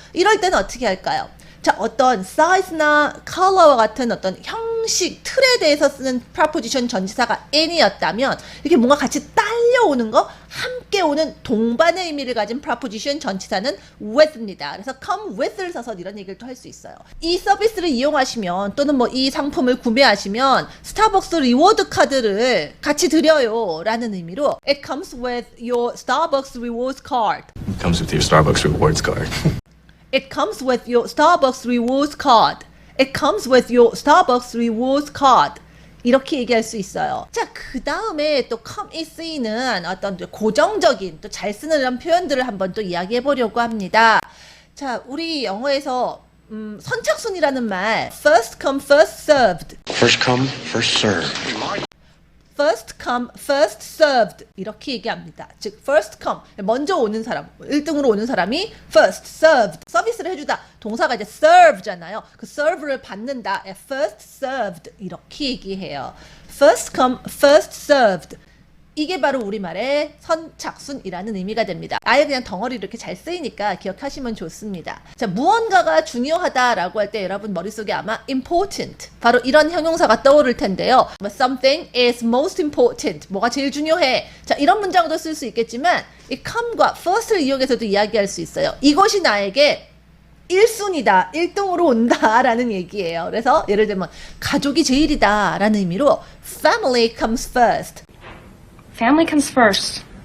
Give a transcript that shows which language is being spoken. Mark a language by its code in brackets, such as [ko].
[ko] 이럴 때는 어떻게 할까요? 자, 어떤 사이즈나 컬러와 같은 어떤 형식, 틀에 대해서 쓰는 프라포지션 전치사가 in이었다면 이렇게 뭔가 같이 딸려오는 거, 함께 오는 동반의 의미를 가진 프라포지션 전치사는 with입니다. 그래서 come with를 써서 이런 얘기를 또 할 수 있어요. 이 서비스를 이용하시면 또는 뭐 이 상품을 구매하시면 스타벅스 리워드 카드를 같이 드려요 라는 의미로 [en] It comes with your Starbucks rewards card. It comes with your Starbucks rewards card. It comes with your Starbucks rewards card. It comes with your Starbucks rewards card. [ko] 이렇게 얘기할 수 있어요. 자, 그 다음에 또 come이 쓰이는 어떤 고정적인 또 잘 쓰는 이런 표현들을 한번 또 이야기해 보려고 합니다. 자, 우리 영어에서 선착순이라는 말 [en] first come first served. First come, first served. First come, first served [ko] 이렇게 얘기합니다. 즉 [en] first come, [ko] 먼저 오는 사람, 1등으로 오는 사람이 [en] first served, [ko] 서비스를 해주다. 동사가 이제 serve잖아요. 그 serve를 받는다. [en] first served [ko] 이렇게 얘기해요. [en] First come, first served. [ko] 이게 바로 우리말의 선착순이라는 의미가 됩니다. 아예 그냥 덩어리로 이렇게 잘 쓰이니까 기억하시면 좋습니다. 자, 무언가가 중요하다라고 할 때 여러분 머릿속에 아마 important, 바로 이런 형용사가 떠오를 텐데요. [en] Something is most important. [ko] 뭐가 제일 중요해. 자, 이런 문장도 쓸 수 있겠지만 이 come과 first를 이용해서도 이야기할 수 있어요. 이것이 나에게 1순위다, 1등으로 온다 라는 얘기예요. 그래서 예를 들면 가족이 제일이다 라는 의미로 [en] family comes first. Family comes first.